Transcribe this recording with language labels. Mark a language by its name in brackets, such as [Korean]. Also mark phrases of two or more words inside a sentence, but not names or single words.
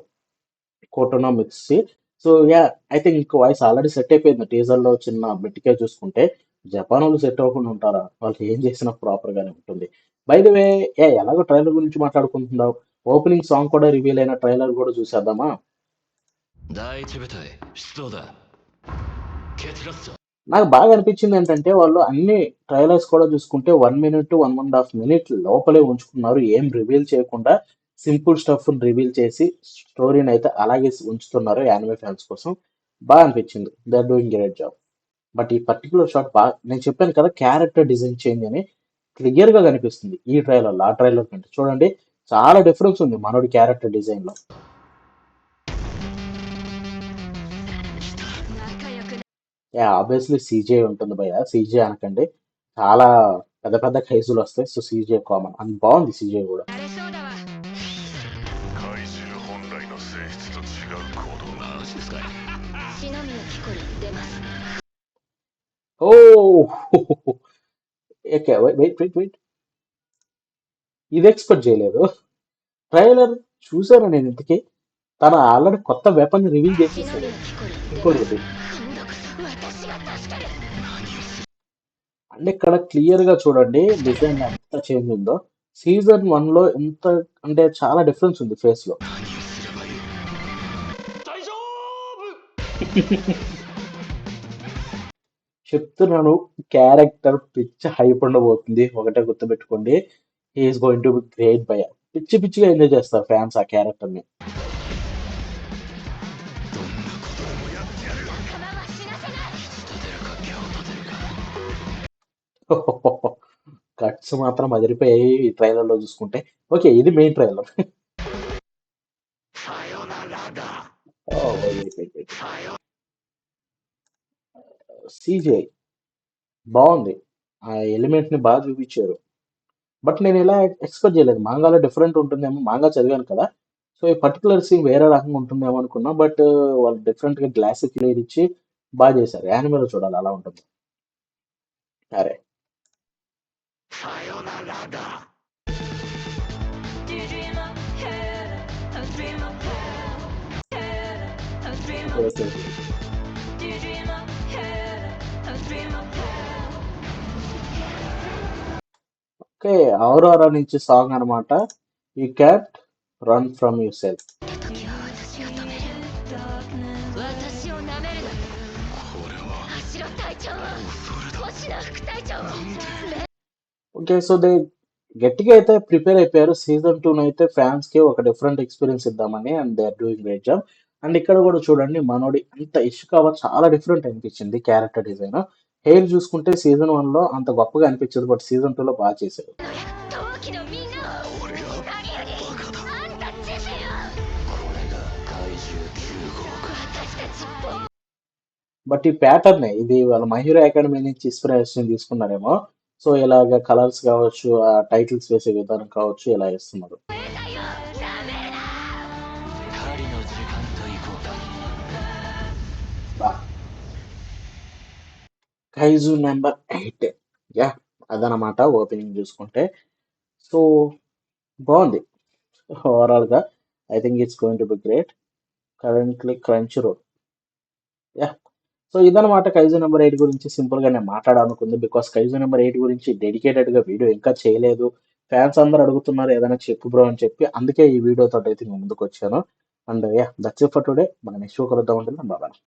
[Telugu] కోటోనో మిక్సీ [English] so ya [Telugu] అయితే ఇంకో [English] voice already set [Telugu] అయిపోయింది టీజర్ లో చిన్న బిట్కే చూసుకుంటే జపాన్ వాళ్ళు సెట్ అవ్వకుండా ఉంటారా వాళ్ళు ఏం చేసినా ప్రాపర్ గానే ఉంటుంది [English] by the way [Telugu] ఎలాగో ట్రైలర్ గురించి మాట్లాడుకుంటున్నావు [English] opening song [Telugu] కూడా రివీల్ అయిన ట్రైలర్ కూడా చూసేద్దామా [Japanese] 第一部隊出動だ決ラスだ [Telugu] నాకు బాగా అనిపించింది ఏంటంటే వాళ్ళు అన్ని ట్రైలర్స్ కూడా చూసుకుంటే 1 మినిట్ 1.5 మినిట్ లోపలే ఉంచుకున్నారు ఏం రివీల్ చేయకుండా [English] simple stuff [Telugu] రివీల్ చేసి స్టోరీని అయితే అలాగే ఉంచుతున్నారు [English] anime fans [Telugu] కోసం బాగా అనిపించింది [English] they are doing great job but [Telugu] ఈ [English] particular shot [Telugu] బాగా నేను చెప్పాను కదా [English] character design change [Telugu] అని క్లియర్ గా కనిపిస్తుంది ఈ ట్రైలర్ ఆ ట్రైలర్ కంటే చూడండి చాలా డిఫరెన్స్ ఉంది మనోడి [English] character design [Telugu] లో ఆబ్వియస్లీ సీజే ఉంటుంది భయ సీజే అనకండి చాలా పెద్ద పెద్ద ఖైజులు వస్తాయి సో [English] CG common [Telugu] అని బాగుంది సీజే కూడా [Japanese] 怪獣本来の性質と違う行動がマジですかい篠宮貴子出ます [English] oh okay wait [Telugu] ఇది ఎక్స్పెక్ట్ చేయలేదు ట్రైలర్ చూసాను నేను ఇంతకీ తన ఆల్రెడీ కొత్త వెపన్ రివీల్ చేసేసాడు ఇంకోటి అంటే ఇక్కడ క్లియర్ గా చూడండి డిజైన్ ఎంత చేంజ్ ఉందో సీజన్ 1 లో ఎంత అంటే చాలా డిఫరెన్స్ ఉంది ఫేస్ లో [Japanese] 何をすればいい大丈夫 [Telugu] చెప్తున్నాను క్యారెక్టర్ పిచ్చి హైప్ ఉండబోతుంది ఒకటే గుర్తుపెట్టుకోండి [English] he's going to be great [Telugu] బై పిచ్చి పిచ్చిగా ఎంజాయ్ చేస్తారు ఫ్యాన్స్ ఆ క్యారెక్టర్ ని [Japanese] どんなことでもやってやる仲間は死なせない立てるか今日立てるか [Telugu] కట్స్ మాత్రం అదిరిపోయాయి ఈ ట్రైలర్ లో చూసుకుంటే ఓకే ఇది [English] main trailer [Japanese] さよならだ [Telugu] సీజీఐ బాగుంది ఆ ఎలిమెంట్ ని బాగా చూపించారు బట్ నేను ఇలా ఎక్స్పెక్ట్ చేయలేదు మాంగాలో డిఫరెంట్ ఉంటుందేమో మాంగా చదివాను కదా సో ఈ [English] particular scene [Telugu] వేరే రకంగా ఉంటుందేమో అనుకున్నా బట్ వాళ్ళు డిఫరెంట్ గా [English] glass clear [Telugu] ఇచ్చి బాగా చేశారు యానిమేలో చూడాలి అలా ఉంటుంది అరే [English] Do you dream of heaven? I dream of heaven. I dream of. ఓకే Do you dream of heaven? I dream of heaven. [Telugu] ఓకే ఔరోరా నుంచి సాంగ్ అనమాట. [English] You can't run from yourself. [Japanese] 時は私を止める。私を舐めるな。これは橋野隊長は星名副隊長は [English] okay so they [Telugu] గట్టిగా అయితే ప్రిపేర్ అయిపోయారు. సీజన్ 2 అయితే ఫ్యాన్స్ కి ఒక [English] different experience [Telugu] ఇద్దామని, [English] and they are doing great job. [Telugu] అండ్ ఇక్కడ కూడా చూడండి మనోడి అంత ఇష్కావా చాలా డిఫరెంట్ అనిపించింది [English] character design. [Telugu] హెయిర్ చూసుకుంటే సీజన్ 1 లో అంత గొప్పగా అనిపించదు, బట్ సీజన్ 2 లో బాగా చేశారు. [Japanese] 同期のみんなを俺が何よりあんた自身をこれが怪獣9号か。私たち [Telugu] బట్ ఈ ప్యాటర్న్ ఇది వాళ్ళ మై హీరో అకాడమీ నుంచి ఇన్స్పిరేషన్ తీసుకున్నారేమో. సో ఇలాగ కలర్స్ కావచ్చు, ఆ టైటిల్స్ వేసే విధానం కావచ్చు, ఇలా వేస్తున్నారు. [Japanese] だよダメだ狩りの時間と行こうか。 [Telugu] బా కైజు నెంబర్ 8 యా అదనమాట ఓపెనింగ్ చూసుకుంటే. సో బాగుంది ఓవరాల్ గా. [English] I think it's going to be great. Currently Crunchyroll. [Telugu] యా సో ఇదనమాట కైజు నెంబర్ 8 గురించి సింపుల్ గా నేను మాట్లాడాలనుకుంది. బికాస్ కైజు నెంబర్ 8 గురించి డెడికేటెడ్ గా వీడియో ఇంకా చేయలేదు. ఫ్యాన్స్ అందరూ అడుగుతున్నారు ఏదైనా చెప్పు బ్రో అని చెప్పి, అందుకే ఈ వీడియో తోటి అయితే నేను ముందుకు వచ్చాను. [English] and ya that's it for today. [Telugu] మన నెక్స్ట్ కలుద్దాం ఉంటుంది బాబా.